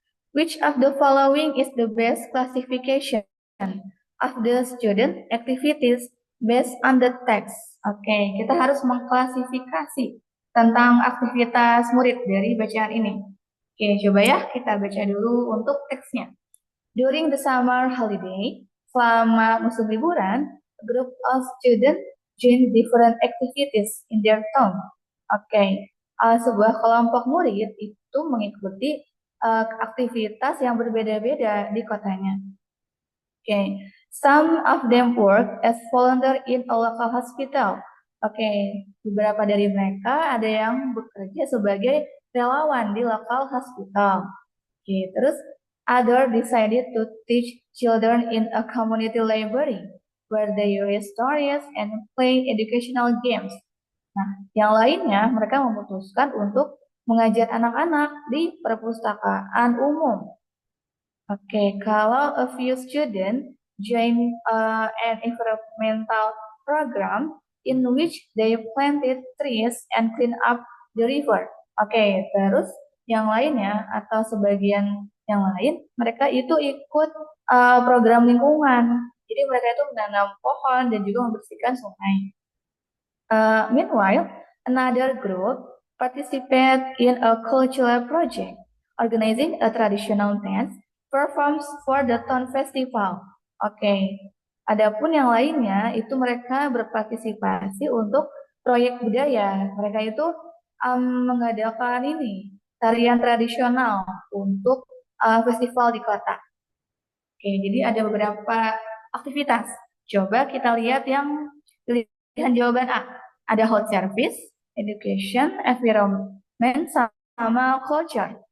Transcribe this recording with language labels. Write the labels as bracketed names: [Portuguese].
[English] Which of the following is the best classification of the student activities based on the text? [Indonesian] Kita harus mengklasifikasi tentang aktivitas murid dari bacaan ini. Coba ya kita baca dulu untuk teksnya. [English] During the summer holiday, [Indonesian] selama musim liburan, [English] a group of students join different activities in their town. [Indonesian] Sebuah kelompok murid itu mengikuti aktivitas yang berbeda-beda di kotanya. [English] Some of them work as volunteer in a local hospital. [Indonesian] Beberapa dari mereka ada yang bekerja sebagai relawan di [English] local hospital. Terus other decided to teach children in a community library where they read stories and play educational games. [Indonesian] Yang lainnya mereka memutuskan untuk mengajar anak-anak di perpustakaan umum. [English] Kalau a few students join an environmental program in which they planted trees and clean up the river. [Indonesian] Terus yang lainnya atau sebagian yang lain, mereka itu ikut program lingkungan. Jadi mereka itu menanam pohon dan juga membersihkan sungai. [English] Meanwhile, another group participate in a cultural project, organizing a traditional dance performs for the town festival. [Indonesian] Oke, adapun yang lainnya itu mereka berpartisipasi untuk proyek budaya. Mereka itu mengadakan ini tarian tradisional untuk festival di kota. Oke, jadi ada beberapa aktivitas. Coba kita lihat yang pilihan jawaban A. Ada hot service, education, environment, sama culture.